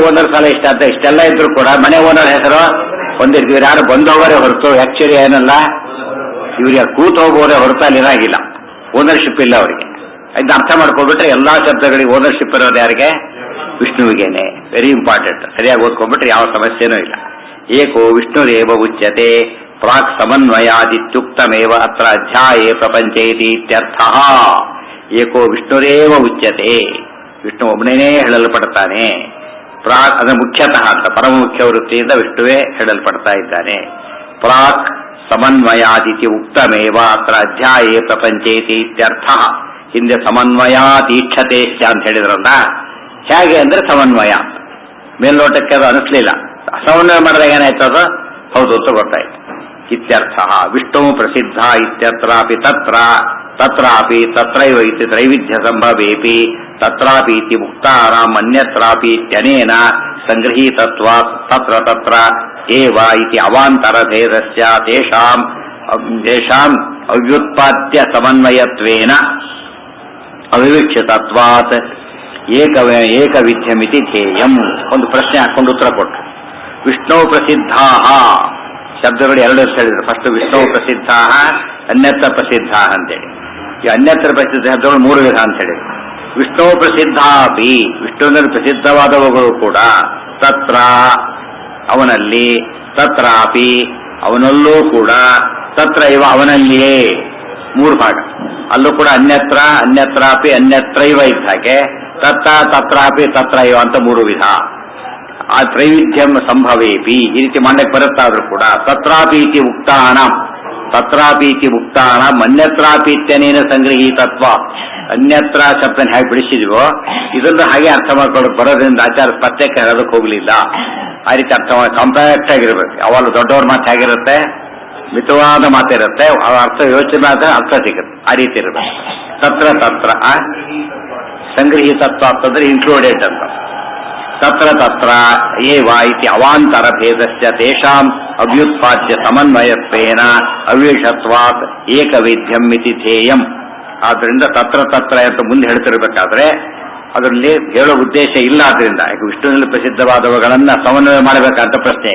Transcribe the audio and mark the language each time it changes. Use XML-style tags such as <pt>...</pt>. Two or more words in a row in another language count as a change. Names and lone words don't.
<kn>ಓನರ್ ಸಾಲ ಇಷ್ಟ ಅಂತ ಇಷ್ಟೆಲ್ಲ ಇದ್ರು ಕೂಡ ಮನೆ ಓನರ್ ಹೆಸರು ಒಂದಿರ್ತೀವಿ. ಯಾರು ಬಂದವರೇ ಹೊರತು ಆಕ್ಚುಲಿ ಏನಲ್ಲ, ಇವ್ರಿಗೆ ಕೂತು ಹೋಗೋರೇ ಹೊರತು ಅಲ್ಲಿ ಇರಾಗಿಲ್ಲ. ಓನರ್ಶಿಪ್ ಇಲ್ಲ ಅವರಿಗೆ. ಇದನ್ನ ಅರ್ಥ ಮಾಡ್ಕೊಂಡ್ಬಿಟ್ರೆ ಎಲ್ಲಾ ಶಬ್ದಗಳಿಗೆ ಓನರ್ಶಿಪ್ ಇರೋದು ಯಾರಿಗೆ? ವಿಷ್ಣುವಿಗೇನೆ.</kn> <en>very important.</en> <kn>ಸರಿಯಾಗಿ ಓದ್ಕೊಂಡ್ಬಿಟ್ರೆ ಯಾವ ಸಮಸ್ಯೆನೂ ಇಲ್ಲ.</kn> <sa>ಏಕೋ ವಿಷ್ಣುರೇವ ಉಚ್ಯತೆ ಪ್ರಾಕ್ ಸಮನ್ವಯಾದಿತ್ಯುಕ್ತಮೇವ ಅತ್ರ ಅಧ್ಯಾಯೇ ಪ್ರಪಂಚೇತಿ ಇತ್ಯರ್ಥ. ಏಕೋ ವಿಷ್ಣುರೇವ ಉಚ್ಯತೆ.</sa> <kn>ವಿಷ್ಣು ಒಬ್ಬನೇ ಹೇಳಲ್ಪಡ್ತಾನೆ. ಪ್ರಾಕ್ ಅದರ ಮುಖ್ಯತಃ ಅಂತ ಪರಮ ಮುಖ್ಯ ವೃತ್ತಿಯಿಂದ ವಿಷ್ಣುವೇ ಹೇಳಲ್ಪಡ್ತಾ ಇದ್ದಾನೆ.</kn> <sa>ಪ್ರಾಕ್ ಸಮನ್ವಯಾದಿತಿ ಉಕ್ತಮೇವ ಅತ್ರ ಅಧ್ಯಾಯೇ ಪ್ರಪಂಚೇತಿ ಇತ್ಯರ್ಥ.</sa> <kn>ಹಿಂದೆ ಸಮನ್ವಯಾತೀಕ್ಷತೆ ಅಂತ ಹೇಳಿದ್ರಲ್ಲ, ಹೇಗೆ ಅಂದ್ರೆ ಸಮನ್ವಯ. ಮೇಲ್ನೋಟಕ್ಕೆ ಅದು ಅನಿಸ್ಲಿಲ್ಲ. ಸಮನ್ವಯ ಮಾಡಿದಾಗ ಏನಾಯ್ತು? ಅದು ಹೌದು ಅಂತ ಗೊತ್ತಾಯ್ತು.</kn> <sa>ಇತ್ಯರ್ಥ. ವಿಷ್ಣು ಪ್ರಸಿದ್ಧ ಇತ್ಯತ್ರಾಪಿ ತತ್ರಾಪಿ ತತ್ರೈವ ಇತಿ ತ್ರೈವಿಧ್ಯ ಸಂಭವೇಪಿ ತತ್ರಾಪಿ ಇತಿ ಮುಕ್ತಾನಾಂ ಅನ್ಯತ್ರಾಪಿ ಇತ್ಯನೇನ ಸಂಗೃಹೀತತ್ವಾತ್ ತತ್ರ ಏವ ಇತಿ ಅವಾಂತರಭೇದಸ್ಯ ತೇಷಾಂ ಅವ್ಯುತ್ಪಾದ್ಯ ಸಮನ್ವಯತ್ವೇನ ಅವಿವಕ್ಷಿತತ್ವಾತ್ ಏಕವಿಧ್ಯಮಿತಿ ಧ್ಯೇಯಂ.</sa> <kn>ಒಂದು ಪ್ರಶ್ನೆ ಹಾಕೊಂಡು ಉತ್ತರ ಕೊಟ್ಟರು. ವಿಷ್ಣು ಪ್ರಸಿದ್ಧಾ ಶಬ್ದಗಳು ಎರಡು ಹೇಳಿದ್ರು. ಫಸ್ಟ್ ವಿಷ್ಣು ಪ್ರಸಿದ್ಧಾ, ಅನ್ಯತ್ರ ಪ್ರಸಿದ್ಧ ಅಂತೇಳಿ. ಈ ಅನ್ಯತ್ರ ಪ್ರಸಿದ್ಧ ಶಬ್ದಗಳು ಮೂರು ವಿಧ ಅಂತ ಹೇಳಿದ್ರು. ವಿಷ್ಣು ಪ್ರಸಿದ್ಧಾಪಿ, ವಿಷ್ಣುವಿನಲ್ಲಿ ಪ್ರಸಿದ್ಧವಾದವುಗಳು ಕೂಡ ತತ್ರ ಅವನಲ್ಲಿ, ತತ್ರಾಪಿ ಅವನಲ್ಲೂ ಕೂಡ,</kn> <sa>ತತ್ರ ಇವ</sa> <kn>ಅವನಲ್ಲಿಯೇ. ಮೂರು ಭಾಗ. ಅಲ್ಲೂ ಕೂಡ</kn> <sa>ಅನ್ಯತ್ರ, ಅನ್ಯತ್ರಾಪಿ, ಅನ್ಯತ್ರೈವ</sa> <kn>ಇದ್ದ ಹಾಗೆ</kn> <sa>ತತ್ರಾಪಿ ತತ್ರ ಇವ</sa> <kn>ಅಂತ ಮೂರು ವಿಧ. ಆ</kn> <sa>ತ್ರೈವಿಧ್ಯಂ ಸಂಭವೇಪಿ</sa> <kn>ಈ ರೀತಿ ಮಾಡಕ್ಕೆ ಬರುತ್ತಾದ್ರೂ ಕೂಡ</kn> <sa>ತತ್ರಾಪೀತಿ ಉಕ್ತಾನಾಂ ಅನ್ಯತ್ರಾಪೀತ್ಯನೇನ ಸಂಗೃಹೀತತ್ವ.</sa> <kn>ಅನ್ಯತ್ರ ಶಬ್ದನ ಹೇಗೆ ಬಿಡಿಸಿದ್ವೋ ಇದನ್ನು ಹಾಗೆ ಅರ್ಥ ಮಾಡ್ಕೊಳ್ಳೋಕೆ ಬರೋದ್ರಿಂದ ಆಚಾರ ಪ್ರತ್ಯೇಕ ಹೇಳೋದಕ್ಕೆ ಹೋಗ್ಲಿಲ್ಲ. ಆ ರೀತಿ ಅರ್ಥ ಕಾಂಪ್ಯಾಕ್ಟ್ ಆಗಿರ್ಬೇಕು. ಅವಾಗ ದೊಡ್ಡವ್ರ ಮಾತು ಹೇಗಿರುತ್ತೆ? ಮಿತವಾದ ಮಾತಿರುತ್ತೆ. ಅರ್ಥ ಯೋಚನೆ ಆದ್ರೆ ಅರ್ಥ ಸಿಗುತ್ತೆ. ಆ ರೀತಿ ಇರಬೇಕು.</kn> <sa>ತತ್ರ ತತ್ರ ಸಂಗೃಹೀತತ್ವ</sa> <kn>ಅಂತಂದ್ರೆ ಇನ್ಕ್ಲೂಡೆಡ್ ಅಂತ.</kn> <sa>ತತ್ರ ತತ್ರ ಏವ ಇತಿ ಅವಾಂತರ ಭೇದಸ್ಯ ತೇಷಾಂ ಅವ್ಯುತ್ಪಾದ್ಯ ಸಮನ್ವಯತ್ವೇನ ಅವಿಷತ್ವಾತ್ ಏಕವಿಧ್ಯಂ ಇತಿ ಧ್ಯೇಯಂ.</sa> <kn>ಆದ್ರಿಂದ</kn> <sa>ತತ್ರ ತತ್ರ</sa> <kn>ಅಂತ ಮುಂದೆ ಹೇಳ್ತಿರ್ಬೇಕಾದ್ರೆ ಅದರಲ್ಲಿ ಹೇಳೋ ಉದ್ದೇಶ ಇಲ್ಲ. ಆದ್ರಿಂದ ವಿಷ್ಣುವಿನಲ್ಲಿ ಪ್ರಸಿದ್ಧವಾದವುಗಳನ್ನ ಸಮನ್ವಯ ಮಾಡಬೇಕಂತ ಪ್ರಶ್ನೆ.</kn>